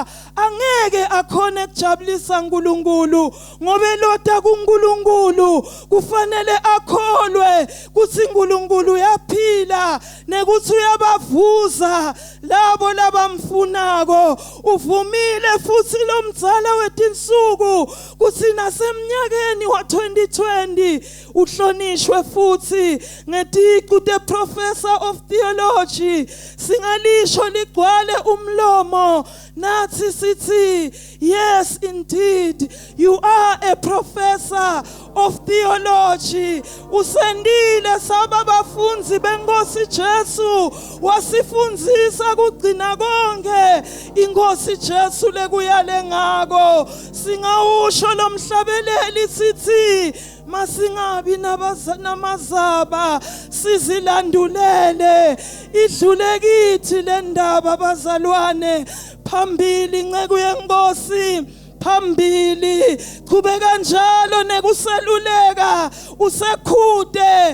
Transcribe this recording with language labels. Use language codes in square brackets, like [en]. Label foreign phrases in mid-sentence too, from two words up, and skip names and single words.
[ss] angeke akhone ukujabulisa uNkulunkulu ngoba lotha kuNkulunkulu kufanele akholwe kuthi uNkulunkulu uyaphila nekuthi uyabavuza labo labamfunako uvumile futhi lomdzala wetinsuku kuthi nasemnyakeni wa2020 uhlonishwe futhi ngetiqu te- [en] professor of theology [ss] singalisho ligcwale umlomo nathi sithi [en] yes indeed you are a professor of theology [ss] usendile saba bafunzi benkosi Jesu wasifundzisa kugcina konke inkosi Jesu lekuyale ngako singawusho lomhlabeleli sithi masingabi namazaba sizilandulele idlule kithi le ndaba bazalwane phambili nceku yenkosi phambili qhubeka njalo nekuseluleka usekhude